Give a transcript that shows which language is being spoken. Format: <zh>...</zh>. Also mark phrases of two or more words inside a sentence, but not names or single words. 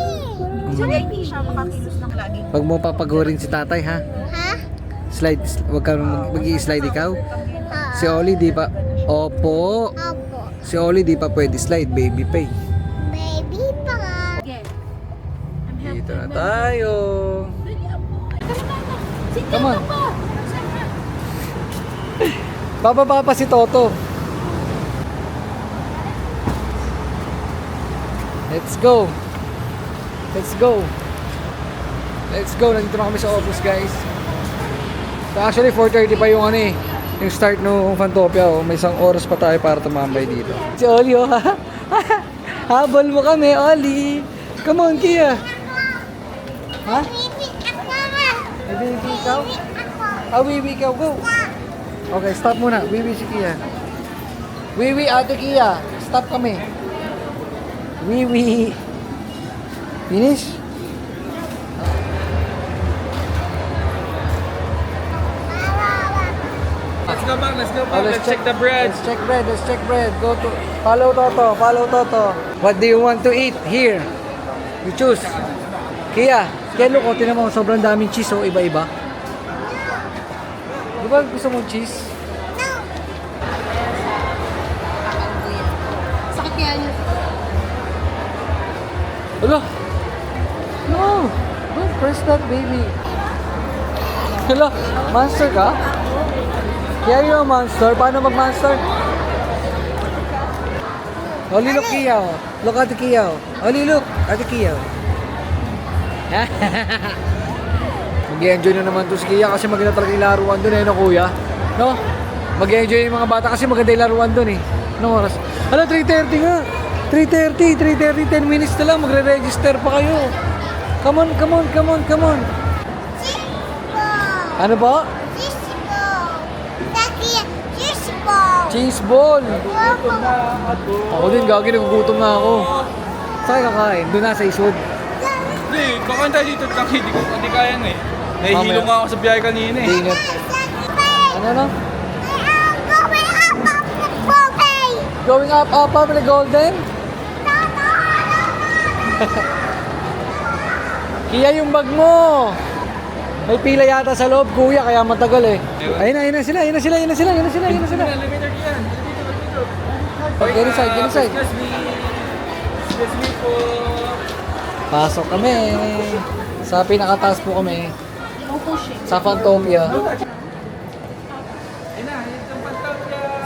<tl>Hindi siya makakilos ng lagi. Pag mo papagurin si tatay ha? Ha? Slide, wag ka mag-i-slide ikaw. Si Oli di pa. Opo. Opo. Si Oli di pa pwede slide, baby pa eh. Baby pa nga. Dito na tayo.</tl> <en>Come on.</en> <tl>Bababa pa si Toto.</tl> <en>Let's go. Let's go. Let's go.</en> <tl>Nandito na kami sa office, guys.</tl> <en>So actually</en> <tl>4:30 pa yung ano eh. Yung start ng Fantopia, oh. May isang oras pa tayo para tumambay dito. Si Oli, oh. Habol mo kami, Oli.</tl> <en>Come on, Kia. Ha?</en> <tl>Baby ako nga. Baby, ikaw? Ako. Ah, Wiwi, ikaw, go. Okay, stop muna. Wiwi si Kia. Wiwi, ate Kia. Stop kami. Wiwi.</tl> <en>Finish? Let's go back, let's go Oh, back. Let's check the bread. Let's check bread. Let's check bread. Go to. Follow Toto. Follow Toto. What do you want to eat here? You choose. Kia.</en> <tl>Kaya look, tinan mo, sobrang daming cheese, oh, iba-iba. Di ba gusto mong cheese? Sakit kaya niya.</tl> <en>Hello? No! Don't press that, baby. Hello?</en> <tl>Monster ka? Kaya</tl> <en>you're a monster?</en> <tl>Paano mag-monster?</tl> <en>Oli, look, Kia. Oh. Look, Ate Kia. Oh. Oli, look. Ate Kia. Oh.</en> <tl>Mag-enjoy na naman to si Kia kasi maganda talaga yung laruan doon eh, no, kuya? No? Mag-enjoy yung mga bata kasi maganda yung laruan doon eh. Anong oras? Hala, 3:30 nga. 3:30, 10 minutes na lang, magre-register pa kayo.</tl> <en>Come on, come on, come on, come on.</en> <tl>Ano ba? Cheese ball. Ako din, gagi, nagugutom na ako. Saan ka kakain? Doon na sa isod. Hindi, kakain tayo dito. Hindi kaya nga eh. Nahihilo nga ako sa biyahe kanina eh. Dinner. Ano na?</tl> <en>Going up, with the golden?</en> <tl>Kia yung bag mo. May pila yata sa loob, kuya, kaya matagal eh. Ayun na sila. Elevator yan.</tl> <en>Okay, get inside. Excuse me. Excuse me po.</en> <tl>Pasok kami. Sa pinakataas po kami. Sa Fantopia. Ayun na, yung Fantopia.</tl>